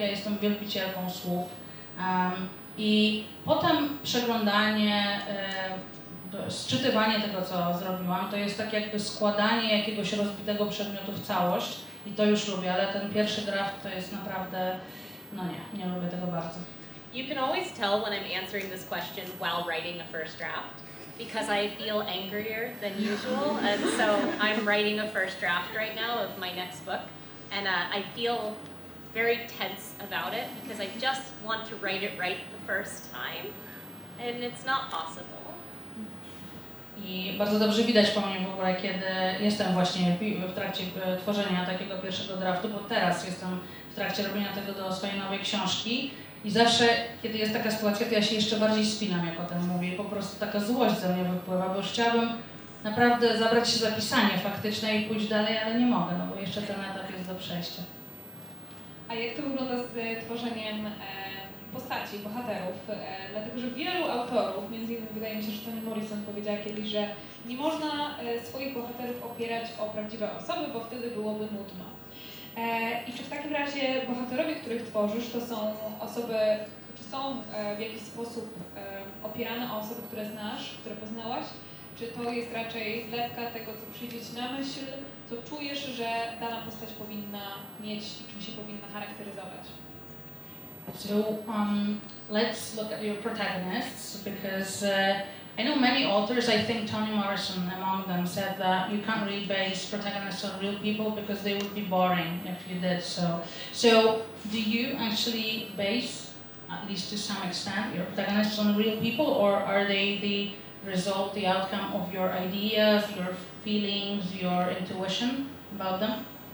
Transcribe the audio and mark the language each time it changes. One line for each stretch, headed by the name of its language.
Polish: Ja jestem wielbicielką słów i potem przeglądanie, sczytywanie tego, co zrobiłam, to jest tak jakby składanie jakiegoś rozbitego przedmiotu w całość i to już lubię, ale ten pierwszy draft to jest naprawdę, no nie lubię tego bardzo.
English: You can always tell when I'm answering this question while writing a first draft, because I feel angrier than usual, and so I'm writing a first draft right now of my next book, and I feel very tense about it, because I just want to write it right the first time, and it's not possible.
Polish: I bardzo dobrze widać po mnie w ogóle, kiedy jestem właśnie w trakcie tworzenia takiego pierwszego draftu, bo teraz jestem w trakcie robienia tego do swojej nowej książki i zawsze, kiedy jest taka sytuacja, to ja się jeszcze bardziej spinam, jak o tym mówię, i po prostu taka złość ze mnie wypływa, bo już chciałabym naprawdę zabrać się za pisanie faktyczne i pójść dalej, ale nie mogę, no bo jeszcze ten etap jest do przejścia. A jak to wygląda z tworzeniem postaci, bohaterów? Dlatego, że wielu autorów, między innymi wydaje mi się, że Toni Morrison powiedziała kiedyś, że nie można swoich bohaterów opierać o prawdziwe osoby, bo wtedy byłoby nudno. I czy w takim razie bohaterowie, których tworzysz, to są osoby, czy są w jakiś sposób opierane o osoby, które znasz, które poznałaś? Czy to jest raczej zlewka tego, co przyjdzie Ci na myśl, co czujesz, że dana postać powinna mieć i czym się powinna charakteryzować?
English: So let's look at your protagonists, because I know many authors, I think Toni Morrison among them, said that you can't really base protagonists on real people because they would be boring if you did so. So do you actually base, at least to some extent, your protagonists on real people, or are they the result, the outcome of your ideas, your feelings, your intuition about them?